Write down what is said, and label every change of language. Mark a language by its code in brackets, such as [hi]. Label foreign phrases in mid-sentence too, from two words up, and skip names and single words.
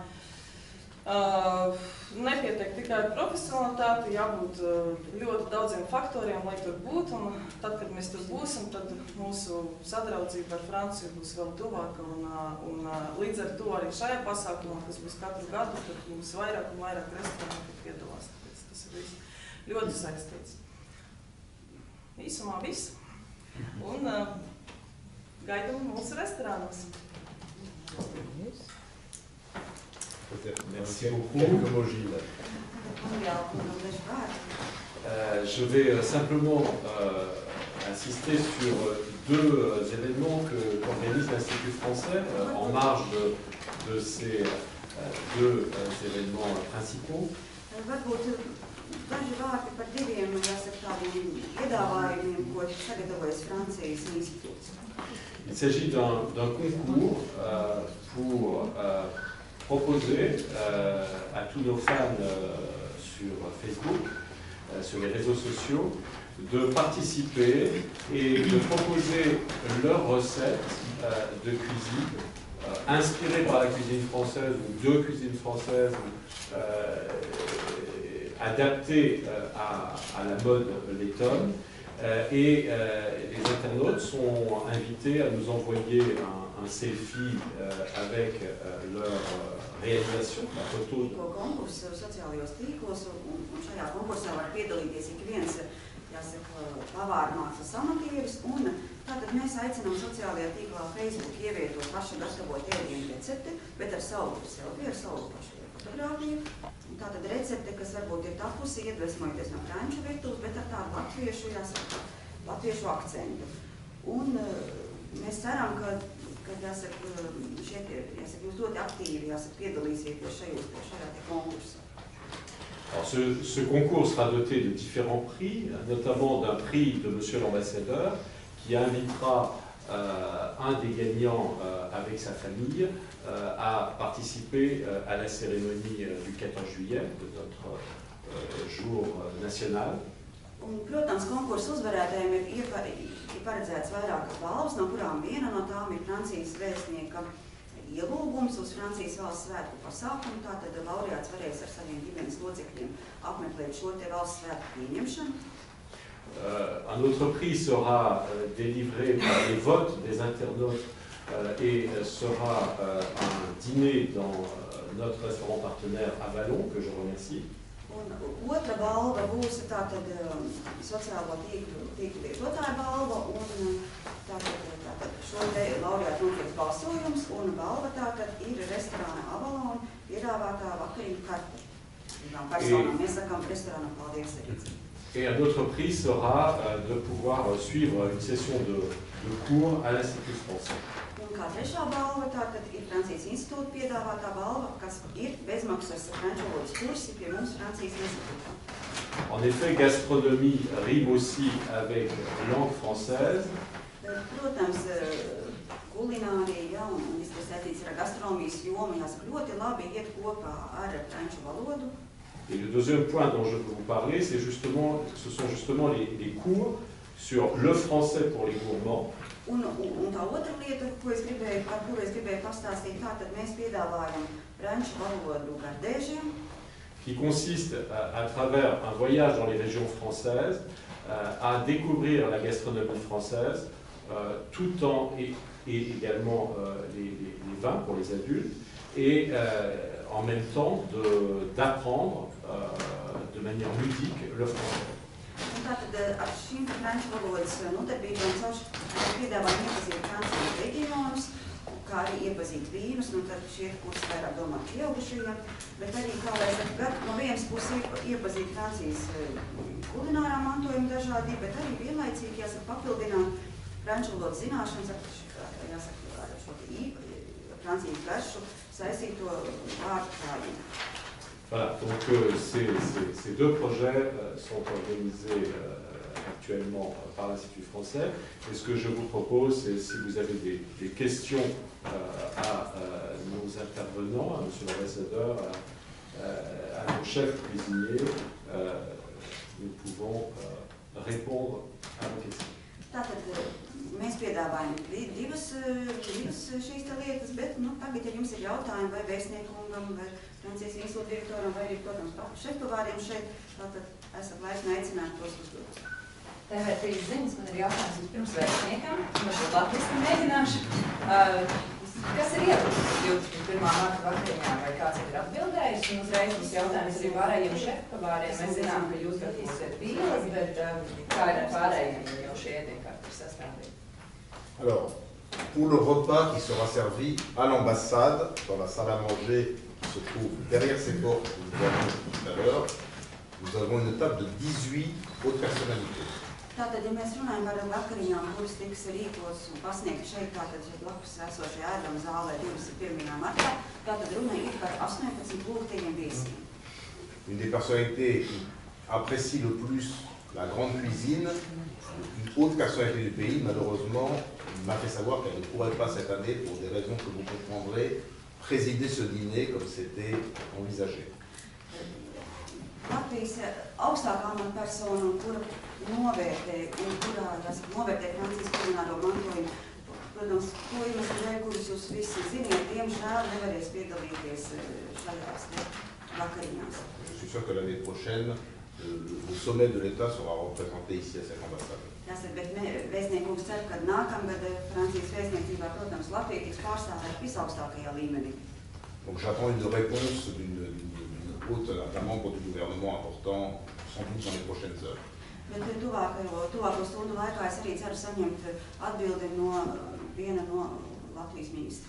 [lv] nepietiek tikai ar profesionalitāti, jābūt ļoti daudziem faktoriem, lai tur būtu, un tad, kad mēs tur būsim, tad mūsu sadraudzība ar Franciju būs vēl tuvāka, un līdz ar to arī šajā pasākumā, kas būs katru gadu, tad būs vairāk un vairāk restorānu, kad piedalās, tāpēc tas ir viss ļoti saistīts. Īsumā viss, un gaidām mūsu restorānos. [fr] Merci beaucoup. Je vais simplement insister sur deux événements qu'organise l'Institut français en marge de ces deux événements principaux. [lv] Daži vārdi par diviem, jāsaka, tādiem piedāvājumiem, ko sagatavojas Francijas institūts. [fr] Il s'agit d'un concours pour proposer à tous nos fans sur Facebook, sur les réseaux sociaux, de participer et de proposer leurs recettes de cuisine inspirées par la cuisine française ou de cuisine française adaptées à la mode lettonne. Et les internautes sont invités à nous envoyer un selfie avec leur réalisation, la photo. [lv] Konkursu sociālajos tīklos, un šajā konkursā var piedalīties ik viens, jāsaka, pavāra mākslas amatieris, un tātad mēs aicinām sociālajā tīklā Facebook ievietot pašu gatavot ēdienu recepti, bet ar savu selfiju, ar savu pašu fotogrāfiju. Tātad recepte, kas varbūt ir tapusi, iedvesmojoties no franču virtuves, bet ar tādu latviešu, jāsaka, latviešu akcentu. Un mēs ceram, ka jāsaka, šeit jūs ļoti aktīvi piedalīsieties šajā konkursā. [fr] Alors ce concours sera doté de différents prix, notamment d'un prix de Monsieur l'Ambassadeur, qui invitera un des gagnants avec sa famille à participer à la cérémonie du 14 juillet, de notre jour national. [lv] Un, protams, konkursu uzvarētājiem ir paredzēts vairākas balvas, no kurām viena no tām ir Francijas vēstnieka ielūgums uz Francijas valsts svētku pasākumu. Tātad laureāts varēs ar saviem ģimenes locekļiem apmeklēt šo te valsts svētku pieņemšanu. [fr] Un autre prix sera délivré par les votes des internautes et sera un dîner dans notre restaurant partenaire à Vallon, que je remercie. [lv] Un otra balva būs tātad sociālo tīklu lietotāju balva, un tātad šo te laureātu notiek balsojums, un balva tātad ir restorāna Avalon piedāvātā vakariņu karte. Personām iesakām restorānam paldies arī. [fr] Et un autre prix sera de pouvoir suivre une session de cours à l'Institut français. [lv] Un kā trešā balva tātad ir Francijas institūta piedāvātā balva, kas ir bezmaksas franču valodas kursi pie mums Francijas institūtā. [fr] En effet, gastronomie rime aussi avec langue française. [lv] Protams, kulinārija un viss, kas saistīts ar gastronomijas jomu, jāsaka, ļoti labi iet kopā ar franču valodu. [fr] Et le deuxième point dont je veux vous parler, ce sont justement les cours sur le français pour les gourmands. [lv] Un tā otra lieta, par kuru es gribēju pastāstīt, tātad mēs piedāvājam franču valodu gardēžiem, [fr] qui consiste à travers un voyage dans les régions françaises à découvrir la gastronomie française tout en et également les vins pour les adultes et en même temps d'apprendre de manière ludique le français. [lv] Un tātad ar šīm franču valodas nodarbībām caur piedāvājam iepazīt Francijas reģionus, kā arī iepazīt vīnus, un tad šie kursi vairāk domā pieaugušajiem, bet arī, kā lai saka, gan no vienas puses iepazīt Francijas kulinārā mantojuma dažādību, bet arī vienlaicīgi, jāsaka, papildināt franču valodas zināšanas, jāsaka, ar šo Francijas garšu saistīto vārdu krājumu. [fr] Voilà, donc ces deux projets sont organisés actuellement par l'Institut français. Et ce que je vous propose, c'est si vous avez des questions à nos intervenants, à M. l'ambassadeur, à nos chefs cuisiniers, nous pouvons répondre à vos questions. [lv] Tātad mēs piedāvājam divas šīs lietas, bet tagad, ja jums ir jautājumi vai vēstniekungam, vai Francijas institūta direktoram, vai arī, protams, šefpavāriem šeit, tātad esat laipni aicināti tos uzdot. TV3 ziņas, man ir jautājums vispirms vēstniekam, varbūt latviski mēģināšu. Kas ir ielikts 21. marta vakariņā, vai kāds ir atbildējis? Un uzreiz mums jautājums arī pārējiem šefpavāriem. Mēs zinām, ka jūs gatavosiet vīles, bet kā ir ar pārējiem, jo šie ēdienkarti ir sastādīti? [fr] Alors, pour le repas qui sera servi à l'ambassade, dans la salle à manger qui se trouve derrière ces portes que nous avons tout à l'heure, nous avons une table de 18 hautes personnalités. [lv] Tātad, ja mēs runājam par vakariņām, kuras tiks rīkotas un pasniegtas šeit, tātad šeit blakus esošajā ēdama zālē 21. martā, tātad runa ir par 18 lūgtajiem viesiem. [fr] Une des personnalités qui apprécie le plus la grande cuisine, une haute personnalité du pays, malheureusement, m'a fait savoir qu'elle ne pourrait pas cette année, pour des raisons que vous comprendrez, présider ce dîner comme c'était envisagé. [lv] Latvijas augstākā amatpersona, kura novērtē Francijas kulināro mantojumu, protams, to iemeslu dēļ, kurus jūs visi ziniet, diemžēl nevarēs piedalīties šajās vakariņās. [fr] Je suis sûr que l'année prochaine, le sommet de l'État sera représenté ici à cette ambassade. [lv] Jāsaka, bet vēstniekums cer, ka nākamgad Francijas vēstniecībā, protams, Latvija tiks pārstāvēta visaugstākajā līmenī. [fr] Donc j'attends une réponse d'une d'un membre du gouvernement important, sans doute dans les prochaines heures. [lv] Bet tuvāko stundu laikā es arī ceru saņemt atbildi no viena no Latvijas ministriem.